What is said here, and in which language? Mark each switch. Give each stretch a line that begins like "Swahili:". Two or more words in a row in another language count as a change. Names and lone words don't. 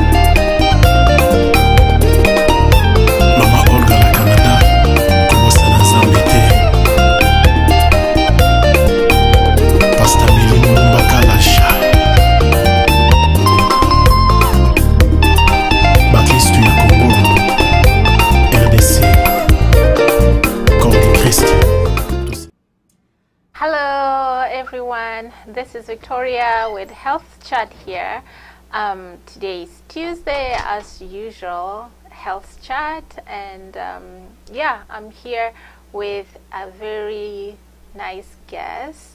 Lingala: mama Olga na Canada kobosa na nzambe te pasta Mili Mumba Kalasha bakristu ya Kongo RDC Corps Christ.
English: Hello everyone, this is Victoria with Health Chat here. Today is Tuesday as usual, Health Chat, and yeah, I'm here with a very nice guest.